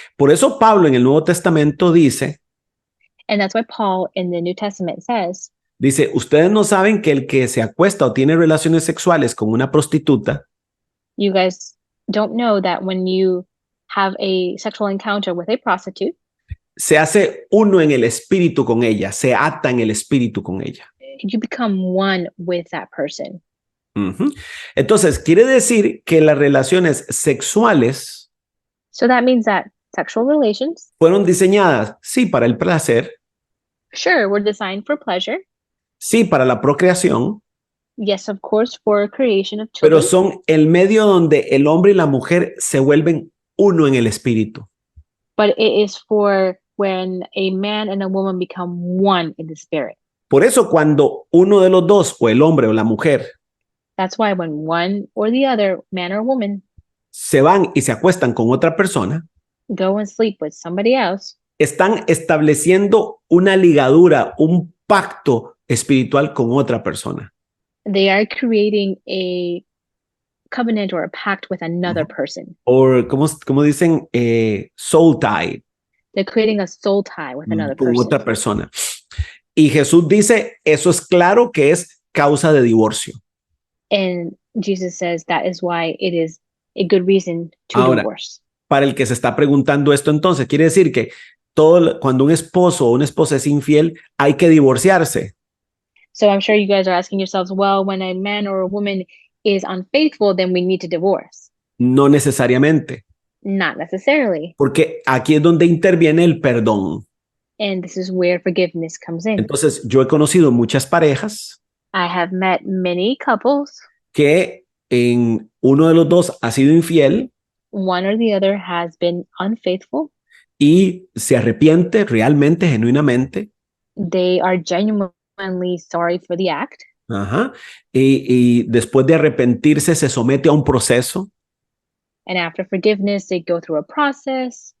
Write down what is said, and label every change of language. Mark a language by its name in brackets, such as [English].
[Spanish] Por eso Pablo en el Nuevo Testamento dice, [English] And that's why Paul in the New Testament says, [Spanish] ustedes no saben que el que se acuesta o tiene relaciones sexuales con una prostituta [English] you guys don't know that when you have a sexual encounter with a prostitute, [Spanish] se hace uno en el espíritu con ella, se ata en el espíritu con ella. [English] you become one with that person. Ujú. [Spanish] Entonces, quiere decir que las relaciones sexuales [English] So that means that sexual relations, [Spanish] fueron diseñadas, sí, para el placer, [English] sure, were designed for pleasure. [Spanish] sí, para la procreación, [English] Yes, of course, for creation of [Spanish] pero [English] children. [Spanish] son el medio donde el hombre y la mujer se vuelven uno en el espíritu. [English] But it is for when a man and a woman become one in the spirit. [Spanish] Por eso cuando uno de los dos, o el hombre o la mujer, [English] That's why when one or the other, man or woman, [Spanish] se van y se acuestan con otra persona, [English] go and sleep with somebody else, [Spanish] están estableciendo una ligadura, un pacto espiritual con otra persona. [English] they are creating a covenant or a pact with another person. [Spanish] O como dicen, soul tie [English] They're creating a soul tie with another [Spanish] con [English] person. [Spanish] otra persona. Y Jesús dice, eso es claro que es causa de divorcio. [English] And Jesus says that is why it is a good reason to [Spanish] Ahora, [English] divorce. [Spanish] Para el que se está preguntando esto entonces, quiere decir que cuando un esposo o una esposa es infiel, hay que divorciarse. [English] So I'm sure you guys are asking yourselves, well, when a man or a woman is unfaithful, then we need to divorce. [Spanish] No necesariamente, [English] Not necessarily. [Spanish] porque aquí es donde interviene el perdón. [English] And this is where forgiveness comes in. [Spanish] Entonces, yo he conocido muchas parejas [English] I have met many couples, [Spanish] que en uno de los dos ha sido infiel [English] one or the other has been unfaithful. [Spanish] y se arrepiente realmente, genuinamente. [English] They are genuinely sorry for the act. Ajá. [Spanish] Y después de arrepentirse se somete a un proceso. [English] And after forgiveness, they go through a process.